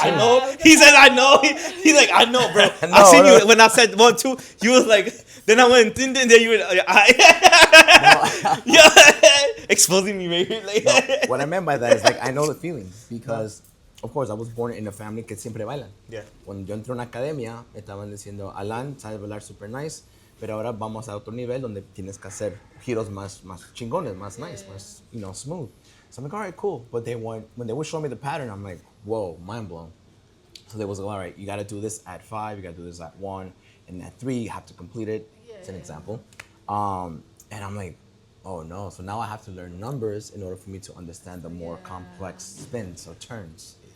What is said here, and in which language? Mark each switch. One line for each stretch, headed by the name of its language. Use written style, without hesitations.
English: I know. He said, I know. He's like, I know, bro. I know, I seen bro. you when I said 1, 2. You was like, then I went, then you were, yeah, exposing me right here. Like, No, what I meant by that is like I know the feeling because, of course, I was born in a family
Spanish: que siempre bailan.
English: Yeah.
Spanish: Cuando yo entré a una academia, me estaban diciendo, Alan, sabes bailar
English: super nice,
Spanish: pero ahora vamos a otro nivel donde tienes que hacer giros más chingones, más nice, más,
English: smooth. So I'm like, all right, cool. But when they would show me the pattern, I'm like, whoa, mind blown. So they was like, all right, you got to do this at 5, you got to do this at 1, and at 3, you have to complete it. It's an example. And I'm like, oh no. So now I have to learn numbers in order for me to understand the more complex spins or turns.